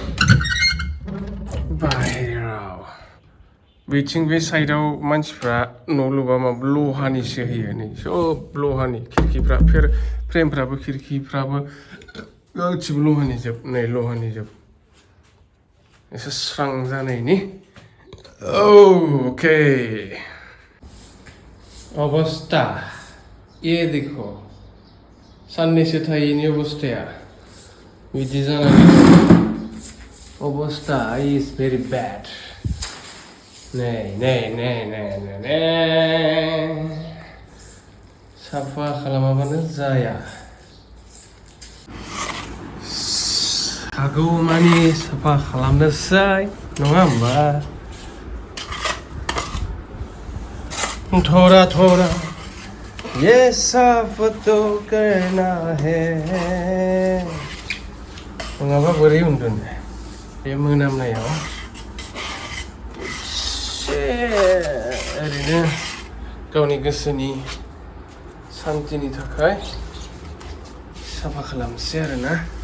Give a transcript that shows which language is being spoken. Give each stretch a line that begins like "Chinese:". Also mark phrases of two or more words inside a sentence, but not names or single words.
Bodo: बाहेराव बिथिं बे साइडआव मानसिफ्रा न' लुबा माबा लहानिसो होयो नै सब लहानि खिरखिफ्रा फ्रेमफ्राबो खिरखिफ्राबो गासिबो लहानि जोब नै लहानि जोब एसे स्रां जानायनि ओके अबस्था
Hindi: ये देखो
Bodo: साननैसो थायैनि अबस्थाया बिदि जानानै अबस्था
English: is very bad
Bodo: नै साफा खालामाबानो जाया हागौमानि साफा खालामनोसै नङा होमबा
Hindi: थोड़ा ये साफ तो करना है
Bodo: नङाबा बोरै उन्दुनो बे मोनामनायाव ओरैनो गावनि गोसोनि सान्तिनि थाखाय साफा खालामसै आरोना